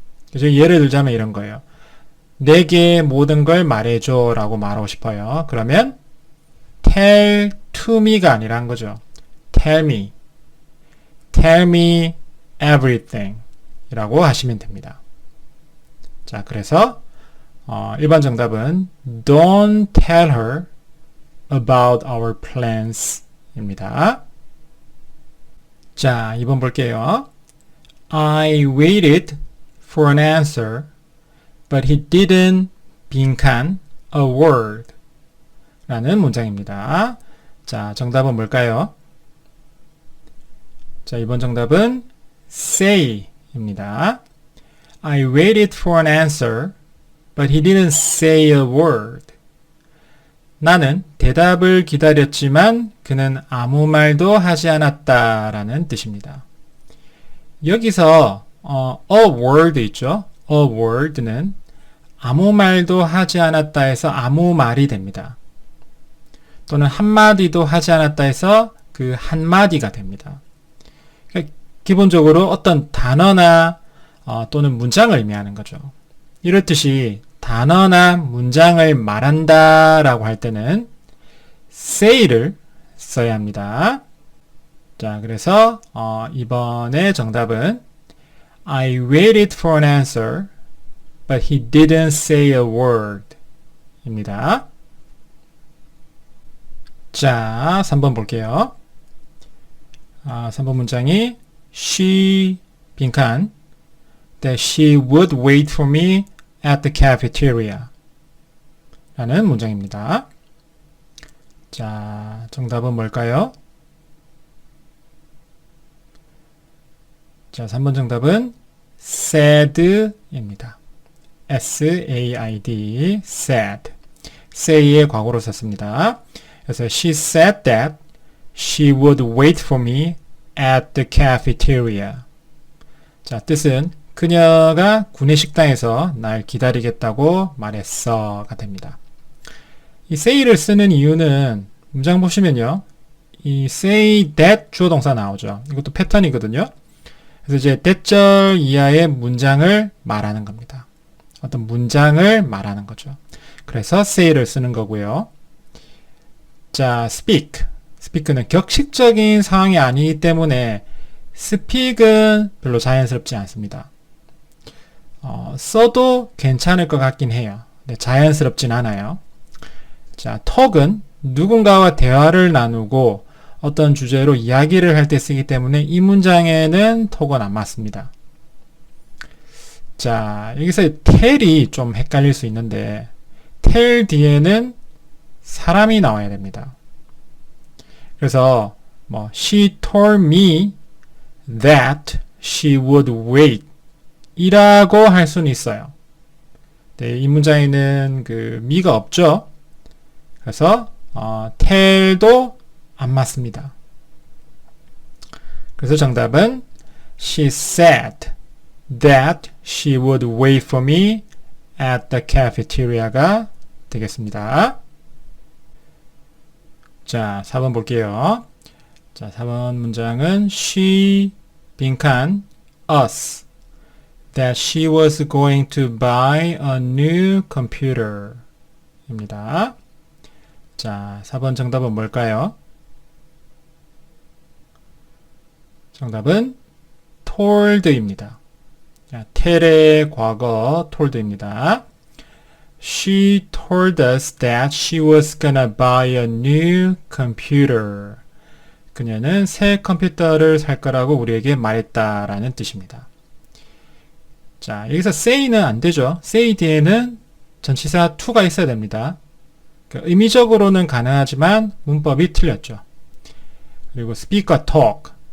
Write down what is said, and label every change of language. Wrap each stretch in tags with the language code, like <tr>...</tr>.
<ko>그래서 예를 들자면 이런 거예요. 내게 모든 걸 말해줘 라고 말하고 싶어요. 그러면</ko> <en>tell to me</en> <ko>가 아니란 거죠.</ko> <en>tell me everything</en> <ko>이라고 하시면 됩니다. 자, 그래서 1번 정답은</ko> <en>Don't tell her about our plans</en> <ko>입니다. 자, 2번 볼게요.</ko> <en>I waited for an answer but he didn't 빈칸 a word</en> <ko>라는 문장입니다. 자, 정답은 뭘까요? 자, 이번 정답은 say 입니다.</ko> <en>I waited for an answer but he didn't say a word.</en> <ko>나는 대답을 기다렸지만 그는 아무 말도 하지 않았다 라는 뜻입니다. 여기서 a word 있죠? a word는 아무 말도 하지 않았다 해서 아무 말이 됩니다. 또는 한마디도 하지 않았다 해서 그 한마디가 됩니다. 그러니까 기본적으로 어떤 단어나 또는 문장을 의미하는 거죠. 이렇듯이 단어나 문장을 말한다 라고 할 때는 say를 써야 합니다. 자, 그래서 이번에 정답은</ko> <en>I waited for an answer, but he didn't say a word</en> <ko>입니다. 자, 3번 볼게요. 3번 문장이</ko> <en>she 빈칸 that she would wait for me at the cafeteria</en> <ko>라는 문장입니다. 자, 정답은 뭘까요? 자, 3번 정답은 said입니다.</ko> <en>S-A-I-D, said.</en> <ko>say의 과거로 썼습니다.</ko> <en>그래서 she said that she would wait for me at the cafeteria.</en> <ko>자, 뜻은 그녀가 구내식당에서 날 기다리겠다고 말했어가 됩니다. 이 say를 쓰는 이유는 문장 보시면요. 이</ko> <en>say that</en> <ko>주어 동사 나오죠. 이것도 패턴이거든요. 그래서 이제 that절 이하의 문장을 말하는 겁니다. 어떤 문장을 말하는 거죠. 그래서 say를 쓰는 거고요. 자, speak. speak는 격식적인 상황이 아니기 때문에 speak은 별로 자연스럽지 않습니다. 써도 괜찮을 것 같긴 해요. 근데 자연스럽진 않아요. 자, talk은 누군가와 대화를 나누고 어떤 주제로 이야기를 할 때 쓰기 때문에 이 문장에는 talk은 안 맞습니다. 자, 여기서 tell이 좀 헷갈릴 수 있는데 tell 뒤에는 사람이 나와야 됩니다.</ko> <en>그래서 she told me that she would wait</en> <ko>이라고 할 수는 있어요. 네, 이 문장에는 그 me가 없죠. 그래서 tell도 안 맞습니다. 그래서 정답은</ko> <en>she said that she would wait for me at the cafeteria</en> <ko>가 되겠습니다. 자, 4번 볼게요. 자, 4번 문장은</ko> <en>she 빈칸 us that she was going to buy a new computer</en> <ko>입니다. 자, 4번 정답은 뭘까요? 정답은 told입니다. 자, tell의 과거 told입니다.</ko> <en>She told us that she was gonna buy a new computer.</en> <ko>그녀는 새 컴퓨터를 살 거라고 우리에게 말했다라는 뜻입니다. 자, 여기서 say는 안 되죠. say 뒤에는 전치사 to가 있어야 됩니다. 의미적으로는 가능하지만 문법이 틀렸죠. 그리고 speak과 talk.</ko>